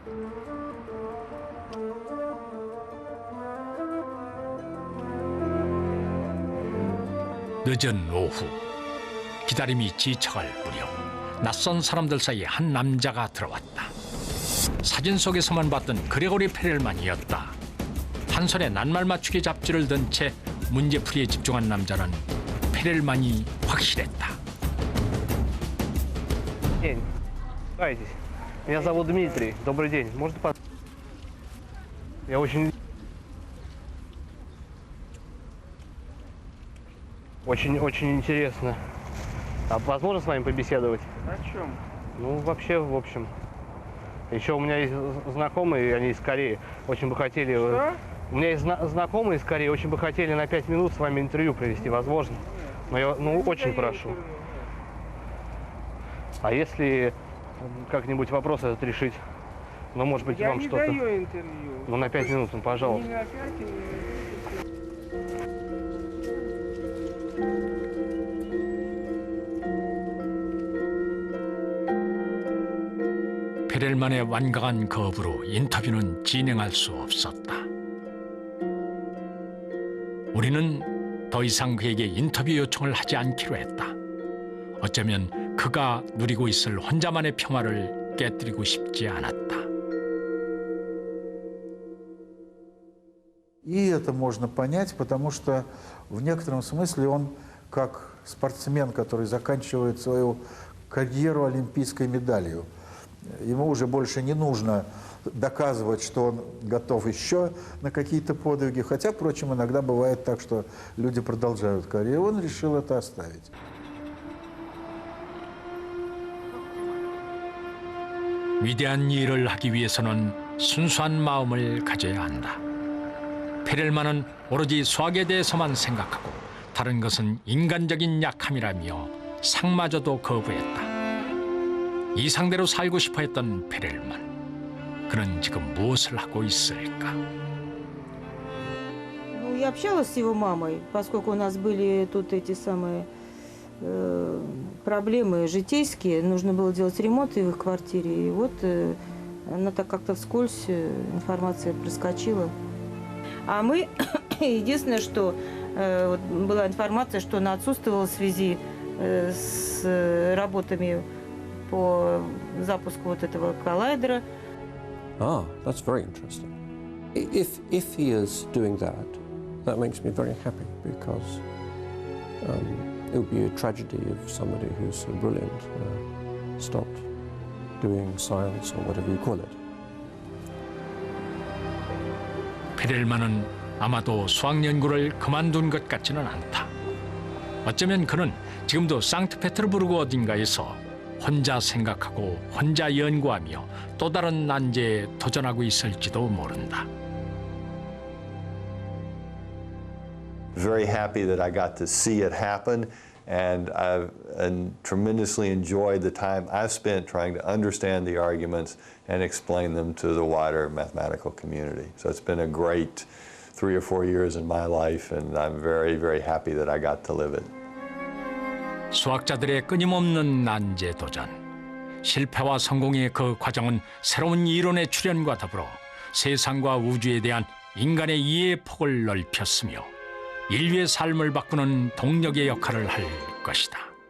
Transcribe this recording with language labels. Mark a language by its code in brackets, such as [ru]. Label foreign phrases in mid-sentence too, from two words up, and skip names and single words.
[ko] 늦은 오후, 기다림이 지쳐갈 무렵 낯선 사람들 사이에 한 남자가 들어왔다. 사진 속에서만 봤던 그레고리 페렐만이었다. 한 손에 낱말 맞추기 잡지를 든 채 문제풀이에 집중한 남자는 페렐만이 확실했다. [ru] Меня зовут Дмитрий. Добрый день. Можно Я очень интересно. А возможно с вами побеседовать? О чем? Ну, вообще, в общем. Еще у меня есть знакомые, они из Кореи, очень бы хотели... Что? У меня есть знакомые из Кореи, очень бы хотели на 5 минут с вами интервью провести, возможно? Но я, очень прошу. А если как-нибудь вопрос этот решить? Ну, может быть, вам что-то... Я не даю интервью. Ну, на 5 минут, пожалуйста. Не на 5 минут. [ko] 페렐만의 완강한 거부로 인터뷰는 진행할 수 없었다. 우리는 더 이상 그에게 인터뷰 요청을 하지 않기로 했다. 어쩌면 그가 누리고 있을 혼자만의 평화를 깨뜨리고 싶지 않았다. [ru] И это можно понять, потому что в некотором смысле он как спортсмен, который заканчивает свою карьеру олимпийской медалью. Ему уже больше не нужно доказывать, что он готов еще на какие-то подвиги. Хотя, впрочем, иногда бывает так, что люди продолжают карьеру. Он решил это оставить. [ko] 위대한 일을 하기 위해서는 순수한 마음을 가져야 한다. 페렐만은 오로지 수학에 대해서만 생각하고 다른 것은 인간적인 약함이라며 상마저도 거부했다. 이 상대로 살고 싶어 했던 페렐만. 그는 지금 무엇을 하고 있을까? [ru] Ну, я общалась с его мамой, поскольку у нас были тут эти самые проблемы житейские. Нужно было делать ремонт в их квартире. И вот она так как-то вскользь, информация проскочила. А мы, единственное, что была информация, что она отсутствовала в связи с работами по запуску вот этого коллайдера. [en] Ah, that's very interesting. If he is doing that, that makes me very happy because it would be a tragedy if somebody who's so brilliant stopped doing science or whatever you call it. [ko] 페렐만은 아마도 수학 연구를 그만둔 것 같지는 않다. 어쩌면 그는 지금도 상트페테르부르크 어딘가에서 혼자 생각하고 혼자 연구하며 또 다른 난제에 도전하고 있을지도 모른다. [en] Very happy that I got to see it happen, and I've tremendously enjoyed the time I've spent trying to understand the arguments and explain them to the wider mathematical community. So it's been a great 3 or 4 years in my life, and I'm very, very happy that I got to live it. [ko] 수학자들의 끊임없는 난제 도전. 실패와 성공의 그 과정은 새로운 이론의 출현과 더불어 세상과 우주에 대한 인간의 이해의 폭을 넓혔으며 인류의 삶을 바꾸는 동력의 역할을 할 것이다.